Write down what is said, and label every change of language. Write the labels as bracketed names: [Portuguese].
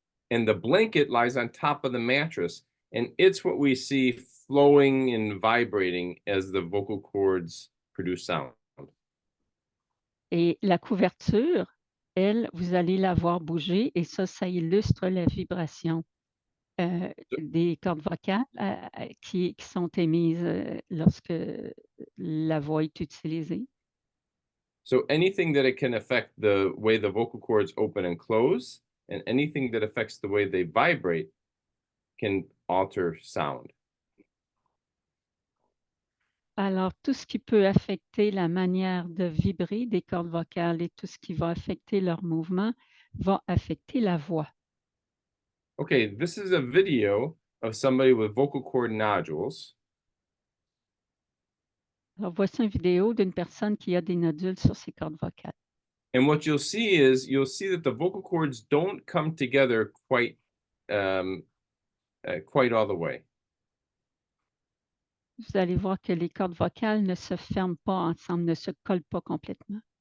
[English] And the blanket lies on top of the mattress, and it's what we see flowing and vibrating as the vocal cords produce sound. [French] Et la couverture, elle, vous allez la voir bouger et ça illustre la vibration des cordes vocales qui sont émises lorsque la voix est utilisée. [English] So anything that it can affect the way the vocal cords open and close, and anything that affects the way they vibrate can alter sound. [French] Alors, tout ce qui peut affecter la manière de vibrer des cordes vocales et tout ce qui va affecter leur mouvement va affecter la voix. [English] Okay, this is a video of somebody with vocal cord nodules. [French] Alors, voici une vidéo d'une personne qui a des nodules sur ses cordes vocales. [English] And what you'll see that the vocal cords don't come together quite all the way. [French] Vous allez voir que les cordes vocales ne se ferment pas ensemble, ne se collent pas complètement.